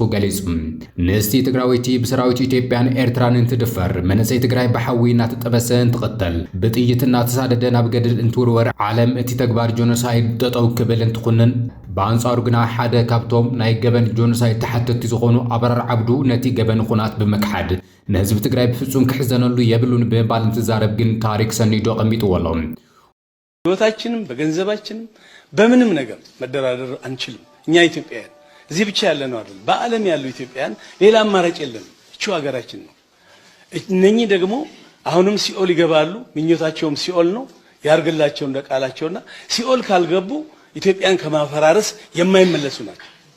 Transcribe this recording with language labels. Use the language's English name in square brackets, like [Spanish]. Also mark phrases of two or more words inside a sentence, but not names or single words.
[Tigrinya] ገሊጹ ንስቲ ትግራዊቲ ብሰራዊት ኢትዮጵያን ኤርትራን እንትድፈር መንእሰይ ትግራይ ብሓዊ እናተጠበሰ እንትቀተል በጥይትና ተሳደደ ናብ ገድል እንትውርወር ዓለም እቲ ተግባር ጆኖሳይድ ጠጠው ክብል እንትኹንን በአንጻሩ ግና ሓደ ካብቶም ናይ ገበን ጆኖሳይድ ተሓተቲ ዝኾኑ ኣብራር ዓብዱ ነቲ ገበን ኩናት በመክሓድ ንህዝቢ ትግራይ ብፍጹም ክሕዘነሉ የብሉን በባል እንትዛረብ ግን ታሪክ ሰኒዶ ቀሚጥዎሎም [Amharic] ህይወታችንም በገንዘባችንም በምንም ነገር መደራደር አንችልም እኛ ኢትዮጵያውያን እዚህ ብቻ ያለነው አይደል በአለም ያሉ ኢትዮጵያውያን ሌላ አማራጭ የለም እቺ ሀገራችን ነው እነኚህ ደግሞ አሁንም ሲኦል ይገባሉ ምኞታቸውም ሲኦል ነው ያርግላቸው እንደቃላቸውና ሲኦል ካልገቡ ኢትዮጵያን ከማፈራረስ የማይመለሱ ናቸው